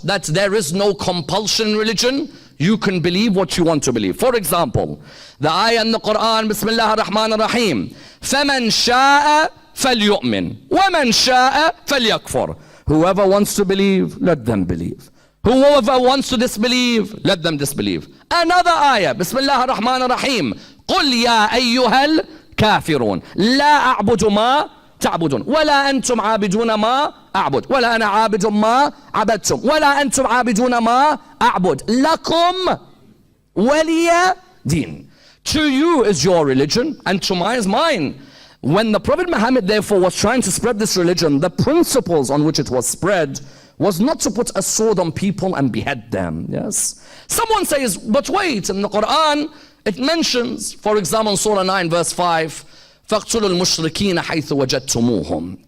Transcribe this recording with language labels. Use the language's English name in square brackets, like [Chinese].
[English] That there is no compulsion in religion. You can believe what you want to believe. For example, the ayah in the Quran, [Arabic] Bismillah ar-Rahman ar-Rahim, فَمَنْ شَاءَ فَلْيُؤْمِنْ وَمَنْ شَاءَ فَلْيَكْفُرْ. [English] Whoever wants to believe, let them believe. Whoever wants to disbelieve, let them disbelieve. Another ayah, [Arabic] Bismillah ar-Rahman ar-Rahim, قُلْ يَا أَيُّهَا الْكَافِرُونَ لَا أَعْبُدُ مَا تعبدون ولا أنتم عابدون ما أعبد ولا أنا عابد ما عبدتم ولا أنتم عابدون ما أعبد لكم ولي دين. [English] To you is your religion and to mine is mine. When the Prophet Muhammad therefore was trying to spread this religion, the principles on which it was spread was not to put a sword on people and behead them. Yes. Someone says, but wait, in the Quran it mentions, for example, in Surah 9 verse 5, [Arabic] فَاقْتُلُوا الْمُشْرِكِينَ حَيْثُ وَجَدْتُمُوهُم.